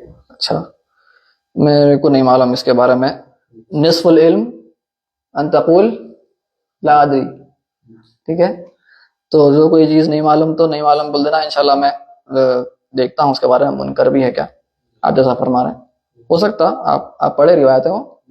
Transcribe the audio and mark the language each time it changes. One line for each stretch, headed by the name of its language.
Urdu: اچھا میرے کو نہیں معلوم اس کے بارے میں.
Arabic: نصف العلم ان تقول لا ادری.
Urdu: ٹھیک ہے. تو جو کوئی چیز نہیں معلوم تو نہیں معلوم بول دینا. انشاءاللہ میں دیکھتا ہوں اس کے بارے میں منکر بھی ہے کیا، آپ جیسا فرما رہے ہیں. ہو سکتا آپ پڑھے روایتیں ہوں.